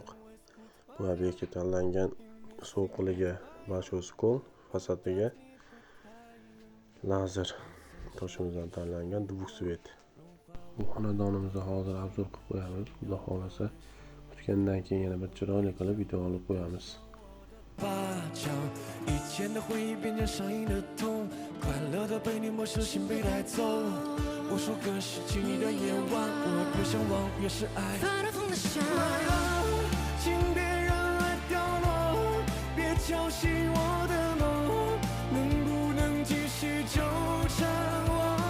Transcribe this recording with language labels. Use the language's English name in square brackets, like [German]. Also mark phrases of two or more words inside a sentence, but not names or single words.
[Uzbek] Bu obyektga tanlangan sovuqligiga [Russian] большой скол, [Uzbek] fasadiga lazer toshimizdan tanlangan двухсвет. Bu xonadonimizni hozir obzor qilib qo'yamiz. Xudo xolasa kutgandan keyin yana bir chiroyli qilib video olib qo'yamiz. [Chinese] 以前的回忆变成上瘾的痛，快乐的被你没收，心被带走。无数个失去你的夜晚，我越向往越是爱。发了疯的想，请别让爱掉落，别敲醒我的梦，能不能继续纠缠我？